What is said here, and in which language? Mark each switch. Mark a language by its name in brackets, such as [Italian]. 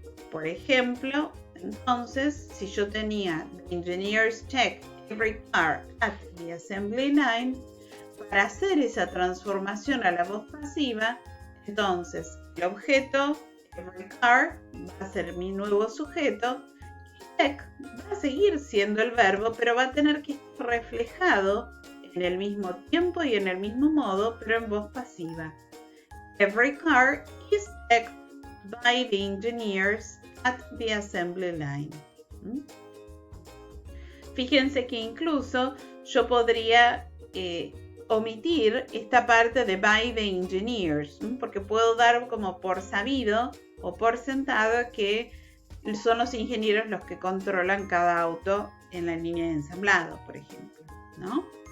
[Spanish] Por ejemplo, entonces, si yo tenía [English] The engineers check every car at the assembly line, [Spanish] para hacer esa transformación a la voz pasiva, entonces el objeto [English] every car [Spanish] va a ser mi nuevo sujeto. Check va a seguir siendo el verbo, pero va a tener que estar reflejado en el mismo tiempo y en el mismo modo, pero en voz pasiva. [English] Every car is checked by the engineers at the assembly line. [Spanish] Fíjense que incluso yo podría omitir esta parte de [English] by the engineers, [Spanish] porque puedo dar como por sabido o por sentado que son los ingenieros los que controlan cada auto en la línea de ensamblado, por ejemplo, ¿no?